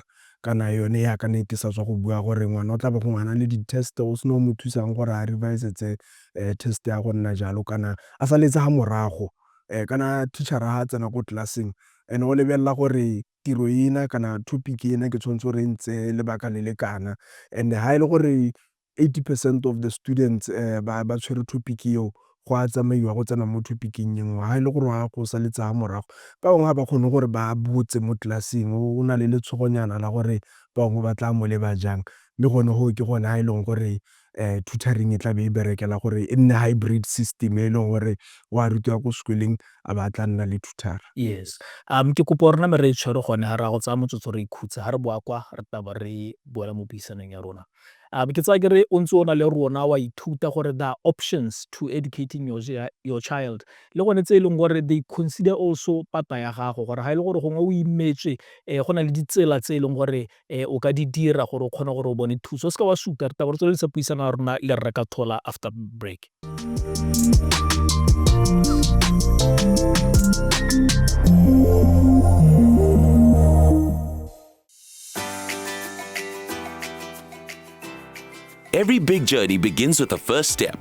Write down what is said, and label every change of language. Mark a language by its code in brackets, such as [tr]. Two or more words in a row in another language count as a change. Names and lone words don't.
[tn] Kana yone yaka ne ke sa tswa go bua gore ngwana o tla ba go ngwana le di-test, o sena o mo thusang gore a revisetse test ya go nna jalo, kana a saletse ga morago. Kana teacher-a ga a tsena ko tlelaseng, and o lebelela gore tiro ena kana topic ena ke tshwanetse gore e ntse lebaka le le kana, and ga e le gore [en] 80% of the students [tn] ba tshwere topic eo, go a tsamaiwa go tsena mo topic-ing e nngwe. Ga e le gore wa go saletse ga morago, ba bangwe ga ba kgone gore ba botse mo tlelaseng, o na le letshogonyana la gore ba bangwe ba tla mo leba jang. Mme gone go ke gone ga e leng gore tutoring e tla be e berekela gore e nne [en] hybrid system, [tn] e leng gore o a rutiwa ko sekoleng a ba tla nna le tutor. [en] Yes. [tn] Ke kopa gore rena me re tshwere gone ga re a go tsaya motsotso re ikhutsa, ga re boa kwa re taba re boela mo puisanong ya rona. Ke tsaya ke re o ntse o na le rona wa ithuta gore [en] there are options to educating your child, [tn] le gone tse e leng gore [en] they consider also [tn] pata ya gago, gore ga e le gore gongwe o imetswe go na le ditsela tse e leng gore o ka di dira gore o kgone gore o bone thuso. O seka wa suta, re taba re tswelelisa puisano ya rona le Rre Khathola [en] after break. Every big journey begins with a first step.